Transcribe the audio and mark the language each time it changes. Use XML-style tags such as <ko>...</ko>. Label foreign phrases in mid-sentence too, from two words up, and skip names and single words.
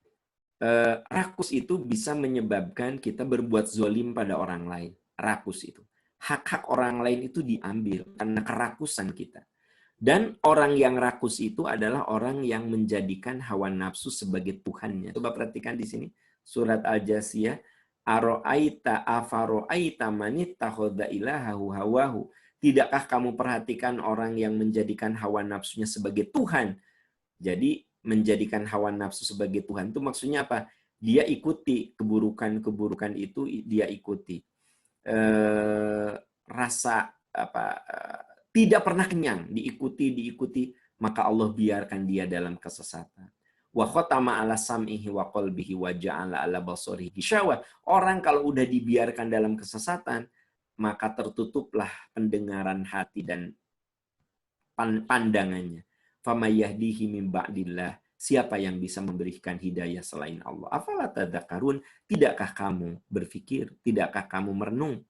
<id>Rakus itu bisa menyebabkan kita berbuat zolim pada orang lain. Rakus itu. Hak-hak orang lain itu diambil karena kerakusan kita. Dan orang yang rakus itu adalah orang yang menjadikan hawa nafsu sebagai Tuhannya. Coba perhatikan di sini. Surat Al-Jasiyah.</id> <ar>أرأيت أفرأيت من اتخذ إلهه هواه.</ar> <id>Tidakkah kamu perhatikan orang yang menjadikan hawa nafsunya sebagai Tuhan? Jadi menjadikan hawa nafsu sebagai Tuhan itu maksudnya apa? dia ikuti keburukan-keburukan itu, dia ikuti. Rasa tidak pernah kenyang, diikuti, maka Allah biarkan dia dalam kesesatan.</id> <ar>وختم على سمعه وقلبه وجعل على بصره غشاوة.</ar> <id>Orang kalau udah dibiarkan dalam kesesatan, maka tertutuplah pendengaran hati dan pandangannya.</id> <ar>فمن يهديه من بعد الله.</ar> <id>Siapa yang bisa memberikan hidayah selain Allah?</id> <ar>أفلا تذكرون?</ar> <id>Tidakkah kamu berpikir? Tidakkah kamu merenung?</id>